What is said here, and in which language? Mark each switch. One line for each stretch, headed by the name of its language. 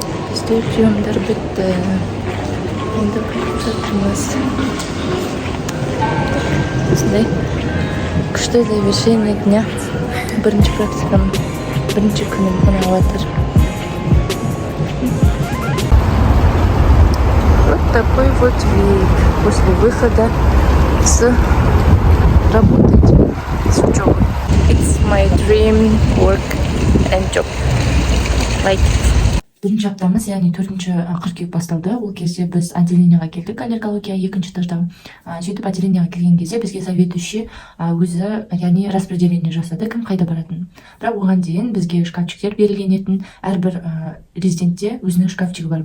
Kazakh: Бізде приемдар бітті. Енді қайтып жатырмыз. Осындай күшті
Russian: завершение дня.
Kazakh: Бірінші практикам, бірінші күнім қана жатыр.
Russian: Вот такой вот вид после выхода с работы, с учебы.
English: It's my dream work and job.
Kazakh: Like Бірінші аптамыз, яғни 4-ші қыркүйек басталды. Ол кезде біз отделениеға келдік, аллергология 2-ші этажда. Сөйтіп отделениеға келген кезде бізге заведующий өзі, яғни распределение жасады, кім қайда баратын. Бірақ оған дейін бізге шкафчиктер берілген етін, әрбір резидентте өзінің шкафчигі бар.